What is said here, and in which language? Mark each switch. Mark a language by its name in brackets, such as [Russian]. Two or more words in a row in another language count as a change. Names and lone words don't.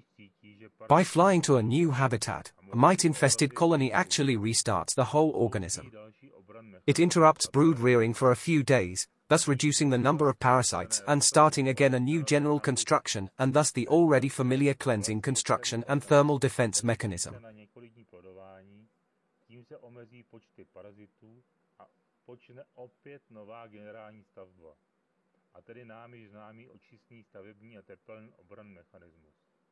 [English] By flying to a new habitat, a mite-infested colony actually restarts the whole organism. It interrupts brood rearing for a few days, thus reducing the number of parasites and starting again a new general construction and thus the already familiar cleansing construction and thermal defense mechanism. [Czech] Tím se omezí počty parazitů a počne opět nová generální stavba. A tedy námi známý očistný stavební a tepelný obranný mechanismus.